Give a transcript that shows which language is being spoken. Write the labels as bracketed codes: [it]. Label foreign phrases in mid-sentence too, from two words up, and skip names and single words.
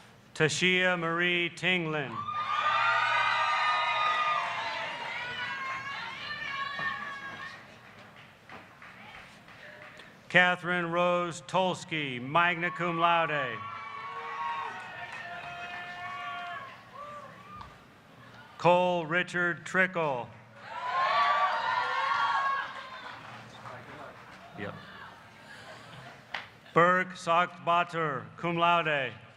[en] Tashia Marie Tinglin. Catherine Rose Tolsky, [la] magna cum laude. [en] Cole Richard Trickle. Yep. Berg Sockbatter, [la] cum laude.